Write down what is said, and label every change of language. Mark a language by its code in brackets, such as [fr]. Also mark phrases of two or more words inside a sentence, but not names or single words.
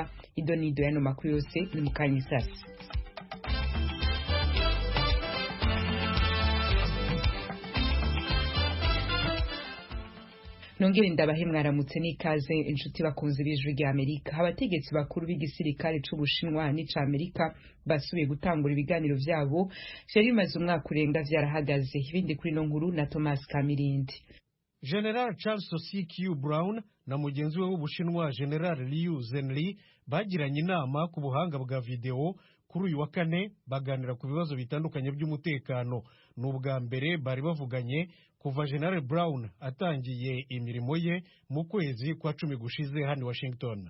[rn] Idonido yano makuru yose ni mukanyisasi. Nongere ndabahe mwaramutse n'ikaze inshuti bakunze b'ijwi rya Amerika. Abategetsi bakuru b'igisirikare c'Ubushinwa n'ica Amerika basubiye gutangura ibiganiro vyabo vyari bimaze umwaka urenga vyarahagaze. Ibindi kuri no nkuru na Thomas Kamirindi. General Charles C.Q. Brown na mugenzi we w'Ubushinwa General Liu Zhenli bagiranye inama ku buhanga bwa video kuri uyu wa kane, baganira ku bibazo bitandukanye by'umutekano. N'ubwa mbere bari bavuganye kuva General Brown atangiye imirimo ye mu kwezi kwa 10 gushize hano Washington.